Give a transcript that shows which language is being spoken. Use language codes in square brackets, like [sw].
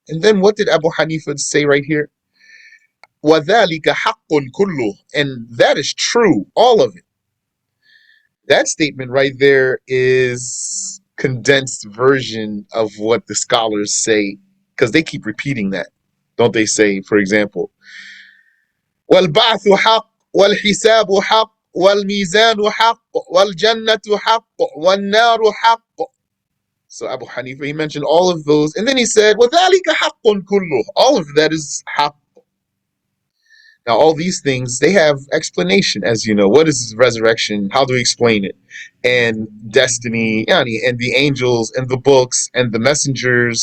[en] And then what did Abu Hanifa say right here? [ar] وَذَلِكَ حَقٌّ كُلُّهُ. [en] And that is true, all of it. That statement right there is condensed version of what the scholars say, because they keep repeating that. Don't they say, for example, [ar] وَالْبَعْثُ حَقٌّ وَالْحِسَابُ حَقٌّ وَالْمِيزَانُ حَقٌّ وَالْجَنَّةُ حَقٌّ وَالنَّارُ حَقٌّ. [en] So Abu Hanifa, he mentioned all of those, and then he said, [ar] وَذَلِكَ حَقٌّ كُلُّهُ. [en] All of that is haqq. Now, all these things, they have explanation, as you know. What is resurrection? How do we explain it? And destiny, and the angels, and the books, and the messengers.